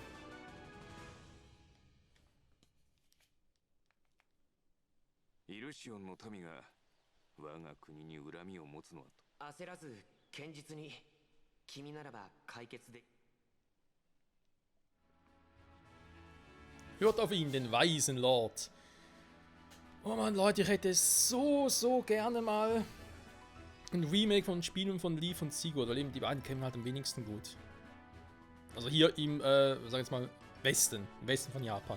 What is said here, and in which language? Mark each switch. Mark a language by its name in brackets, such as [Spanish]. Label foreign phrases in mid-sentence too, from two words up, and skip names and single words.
[Japanese] イルシオンの民が我が国に恨みを持つのはと。焦らず堅実に。君ならば解決で。 [German] Hört auf ihn, den weisen Lord. Oh Mann, Leute, ich hätte so gerne mal ein Remake von Spielen von Leaf und Sigurd, weil eben die beiden kennen halt am wenigsten gut. Also hier im, sag jetzt mal, im Westen von Japan.